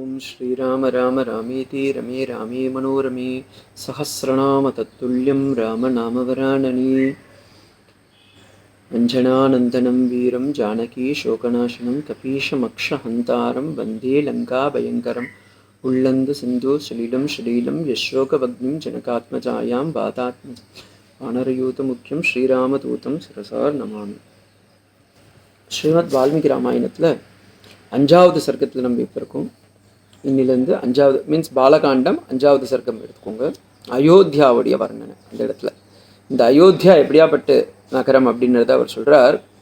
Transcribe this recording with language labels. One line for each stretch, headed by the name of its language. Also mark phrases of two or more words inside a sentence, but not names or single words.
Sanskrit: श्रीराम राम रामेति रमे रामे मनोरमे सहस्रनाम तत्तुल्यं रामनामवरानने अञ्जनानन्दनं वीरं जानकी शोकनाशनं कपीशमक्षहन्तारं वन्दे लङ्काभयङ्करम् उल्लङ्घ्य सिन्धु सलिलं सलीलं यशोकभग्निं जनकात्मजायां वातात्मज वानरयूतमुख्यं श्रीरामदूतं शिरसा नमामि.
Tamil: ஸ்ரீமத் வால்மீகி ராமாயணத்தில் 5வது சர்க்கத்தில் நம்ம இப்போ இருக்கோம். இன்னிலேருந்து 5வது மீன்ஸ் பாலகாண்டம் 5வது சர்க்கம் எடுத்துக்கோங்க. அயோத்தியாவுடைய வர்ணனை அந்த இடத்துல. இந்த அயோத்தியா எப்படியாப்பட்ட நகரம் அப்படின்றத அவர் சொல்கிறார்.